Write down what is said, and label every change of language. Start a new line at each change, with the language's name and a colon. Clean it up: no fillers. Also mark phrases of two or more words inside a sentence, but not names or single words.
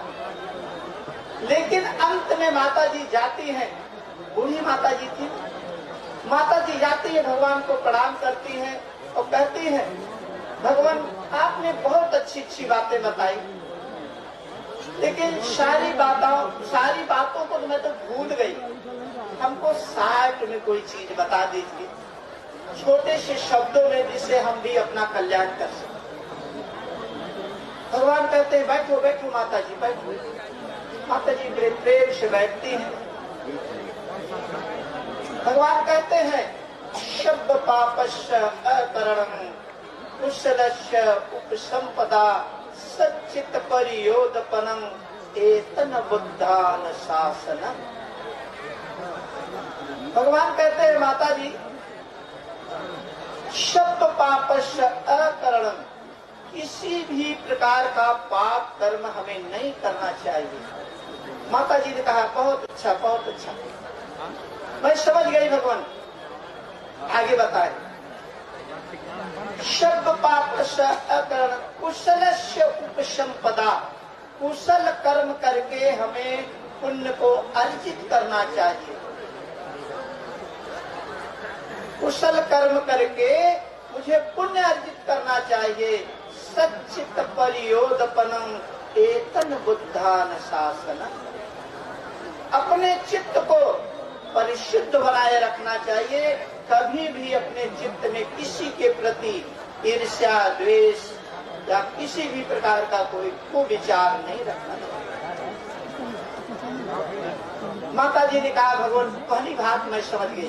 Hindi: लेकिन अंत में माता जी जाती हैं, बूढ़ी माता जी थी, माता जी जाती है, भगवान को प्रणाम करती हैं और कहती हैं, भगवान आपने बहुत अच्छी अच्छी बातें बताई, लेकिन सारी बातों को तो मैं तो भूल गई, हमको 60 में कोई चीज बता दीजिए, छोटे से शब्दों में जिससे हम भी अपना कल्याण कर सकें। भगवान कहते हैं बैठो बैठो माता जी बैठो। माता जी बड़े प्रेम से बैठती हैं। भगवान कहते हैं
Pali: शब्द पापस्य अकरणं कुशलस्य उपसंपदा सच्चित परियोदपनं एतन बुद्धान शासनम्।
Hindi: भगवान कहते हैं माता जी
Pali: शब्द पापस्य अकरणं,
Hindi: किसी भी प्रकार का पाप कर्म हमें नहीं करना चाहिए। माता जी ने कहा बहुत अच्छा बहुत अच्छा, मैं समझ गई भगवान, आगे बताए
Pali: शब्द पापस्य अकरणं कुशलस्य उपसंपदा,
Hindi: कुशल कर्म करके हमें पुण्य को अर्जित करना चाहिए। कुशल कर्म करके मुझे पुण्य अर्जित करना चाहिए।
Pali: सच्चित परियोदपनं एतन बुद्धान शासनम्,
Hindi: अपने चित्त को परिशुद्ध बनाए रखना चाहिए। कभी भी अपने चित्त में किसी के प्रति ईर्ष्या द्वेष या किसी भी प्रकार का कोई कुविचार नहीं रखना चाहिए। माता जी ने कहा भगवान पहली बात मैं समझ गई।